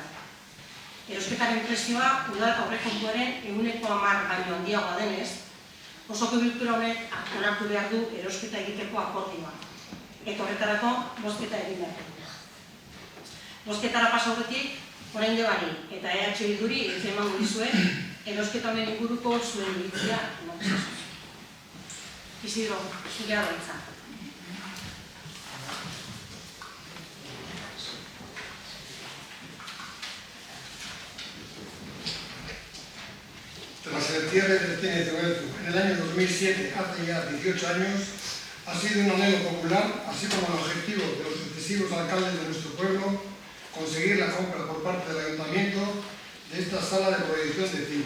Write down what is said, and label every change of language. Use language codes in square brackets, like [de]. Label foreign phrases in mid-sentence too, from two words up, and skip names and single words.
[eu] Erosketaren prezioa udal aurrekontuaren 10% baino handiagoa denez, osoko bilkura honek onartu behar du erosketa egiteko akordioa. Eta horretarako bozketa egin behar du. Bozketara pasa aurretik, orain Debari eta EH Bilduri hitza emango dizue erosketa honen inguruko zuen iritzia emango zizuz. Isidro, zurea da hitza. [es] Tras el cierre del cine Tehuelche en el año 2007, hace ya 18 años, ha sido un anhelo popular, así como el objetivo de los sucesivos alcaldes de nuestro pueblo, conseguir la compra por parte del ayuntamiento de esta sala de proyección de cine.